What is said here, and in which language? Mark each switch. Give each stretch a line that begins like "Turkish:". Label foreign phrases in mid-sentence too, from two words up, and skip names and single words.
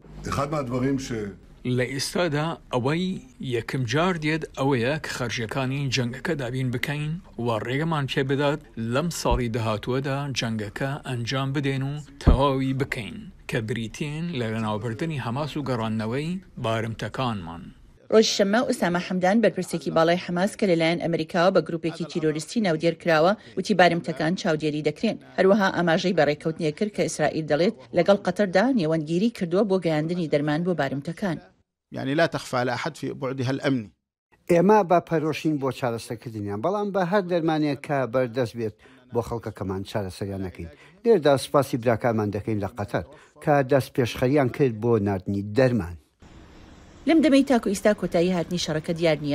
Central Kurdish: لە ئێستادا ئەوەی یەکم جار دێت ئەوەیە کە خەرجەکانی جەنگەکە دابین بکەین و ڕێگەمان پێ بدات لەم ساڵی داهاتووەدا جەنگەکە ئەنجام بدەین و تەواوی بکەین کە بریتین لە ناوبردنی حەماس و گەڕانەوەی بارمتەکانمان. ڕۆژی شەممە ئوسامە حەمدان بەرپرسێکی باڵای حەماس کە لەلایەن ئەمریکاوە بە گروپێکی تیرۆریستی ناودێر کراوە وتی بارمتەکان چاودێری دەکرێن. هەروەها ئاماژەی بەڕێکەوتنیە کرد کە ئیسرائیل دەڵێت لەگەڵ قەتەردا نێوەندگیری کردووە بۆ گەیاندنی دەرمان بۆ بارمتەکان.
Arabic: يعني لا تخفى على أحد في بعدها الأمني.
Central Kurdish: ئێمە بە پەرۆشین بۆ چارەسەرکردنیان، بەڵام بە هەر دەرمانێک کە بەردەست بێت بۆ خەڵکەکەمان چارەسەریان نەکەین. لێردا سوپاسی براکانمان دەکەین لە قەتەر کە دەست پێشخەریان کرد بۆ ناردنی دەرمان. لەم دەمەی تاکو ئیستا کۆتایی هاتنی شەڕەکە دیار نییە.